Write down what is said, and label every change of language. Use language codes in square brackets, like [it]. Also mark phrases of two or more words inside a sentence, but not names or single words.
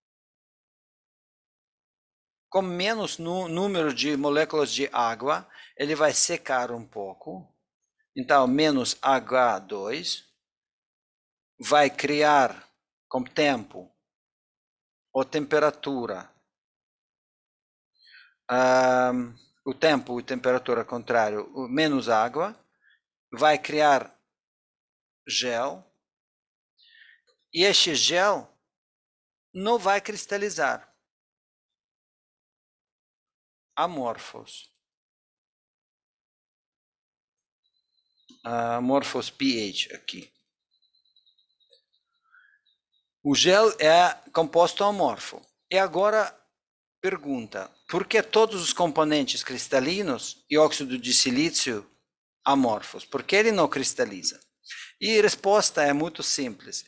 [pt] com menos número de moléculas de água, ele vai secar um pouco, então menos H2, vai criar com tempo ou temperatura, o tempo e temperatura contrário, menos água, vai criar gel, e este gel não vai cristalizar. Amorphous. Amorphous pH aqui. O gel é composto amorfo. E agora, pergunta, por que todos os componentes cristalinos e óxido de silício amorfos? Por que ele não cristaliza? E a resposta é muito simples.